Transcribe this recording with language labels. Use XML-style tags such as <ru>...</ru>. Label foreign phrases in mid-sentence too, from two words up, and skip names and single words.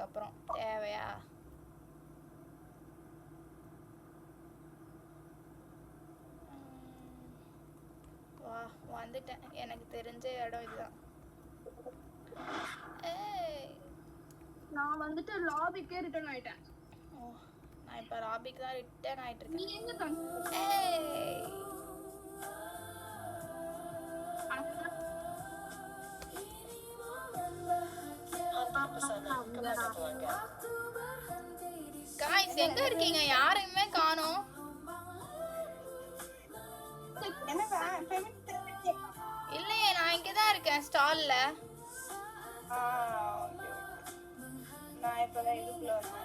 <ta>அப்புறம் தேவையா? வா வந்துட்டேன். எனக்கு தெரிஞ்ச இடம் இதுதான். ஏய் நான் வந்துட்டு லாபிக்கே ரிட்டர்ன் ஆயிட்டேன். ஓ நான் இப்போ ராபிக்கு தான் ரிட்டர்ன் ஆயிட்டு நீ இருக்கேன். எங்க தங்க? ஏய்</ta> <ms>Hantar pesanan kepada pelanggan.</ms> <ta>காய்ஸ் எங்க இருக்கீங்க? யாரையுமே காணோம். என்ன ஃபெமினா? இல்லையே நான் இங்கே தான் இருக்கேன் ஸ்டால்ல. ஓகே. நான் இப்பதான் இதுக்குள்ள வந்தேன்.</ta>